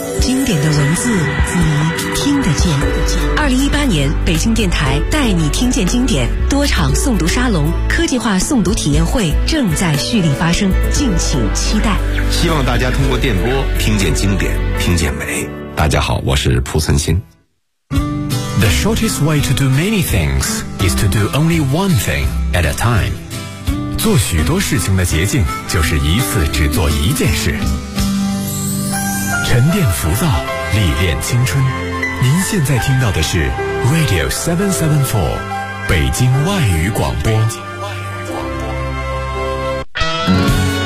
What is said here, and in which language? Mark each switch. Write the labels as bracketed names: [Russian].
[Chinese] 经典的文字你听得见。 2018年，北京电台带你听见经典，多场诵读沙龙、科技化诵读体验会正在蓄力发生，敬请期待。希望大家通过电波听见经典，听见美。大家好，我是蒲存昕。 [English] The shortest way to do many things is to do only one thing at a time. [Chinese] 做许多事情的捷径就是一次只做一件事。沉淀浮躁，历练青春。您现在听到的是 Radio 774，北京外语广播。